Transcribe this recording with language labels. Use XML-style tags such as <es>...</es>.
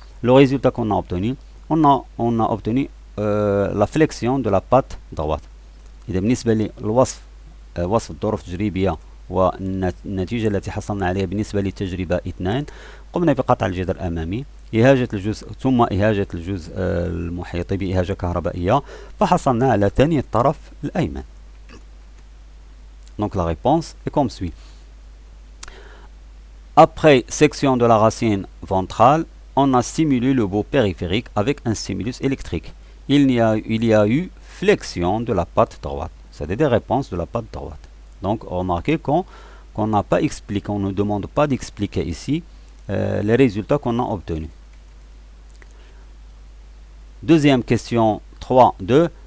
<fr>Le résultat qu'on a obtenu, on a obtenu la flexion de la patte droite.</fr> <ar>إذا بالنسبة للوصف وصف الظروف التجريبية والنتيجة التي حصلنا عليها بالنسبة للتجربة 2، قمنا بقطع الجدر الأمامي، إهاجة الجزء ثم إهاجة الجزء المحيط بإهاجة كهربائية، فحصلنا على ثاني الطرف الأيمن.</ar> <fr>Donc la réponse est comme suit. Après section de la racine ventrale, on a stimulé le bout périphérique avec un stimulus électrique. Il y a eu flexion de la patte droite. C'est des réponses de la patte droite. Donc remarquez qu'on n'a pas expliqué, on ne demande pas d'expliquer ici les résultats qu'on a obtenus. Deuxième question 3.2.</fr>